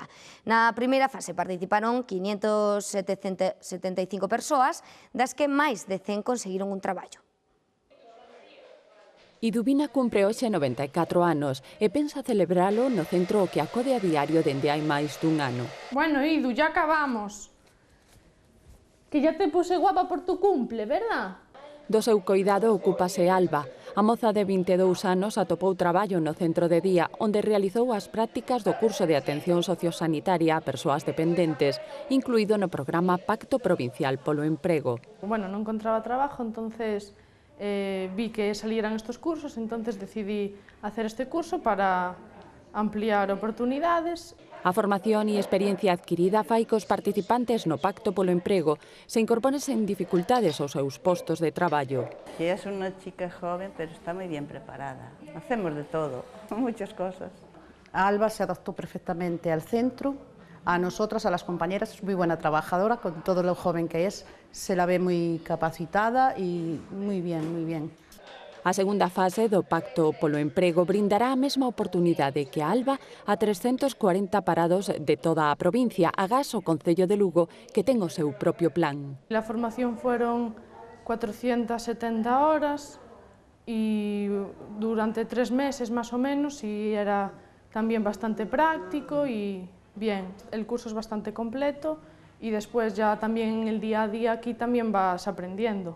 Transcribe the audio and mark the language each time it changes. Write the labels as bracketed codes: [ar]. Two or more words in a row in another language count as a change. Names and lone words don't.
[gl] Na primeira fase participaron 575 persoas, das que máis de 100 conseguiron un traballo. Idubina cumpre hoxe 94 anos e pensa celebralo no centro que acode a diario dende hai máis dun ano. [es] Bueno, Idu, ya acabamos. Que ya te puse guapa por tu cumple, verdad? [gl] Do seu coidado ocúpase Alba. A moza de 22 anos atopou traballo no centro de día, onde realizou as prácticas do curso de atención sociosanitaria a persoas dependentes, incluído no programa Pacto Provincial polo Emprego. [es] Bueno, non encontraba trabajo, entonces vi que salieran estos cursos, entonces decidí hacer este curso para ampliar oportunidades. [gl] A formación e experiencia adquirida fai que os participantes no Pacto polo Emprego se incorporen sen dificultades aos seus postos de traballo. [es] Ella es una chica joven, pero está muy bien preparada. Hacemos de todo, muchas cosas. Alba se adaptó perfectamente al centro. A nosotras, a las compañeras, es muy buena trabajadora, con todo lo joven que es, se la ve muy capacitada y muy bien, muy bien. [gl] A segunda fase do Pacto polo Emprego brindará a mesma oportunidade que a Alba a 340 parados de toda a provincia, agás o Concello de Lugo, que ten o seu propio plan. [es] La formación fueron 470 horas y durante 3 meses más o menos, y era también bastante práctico y bien, el curso es bastante completo y después ya también el día a día aquí también vas aprendiendo.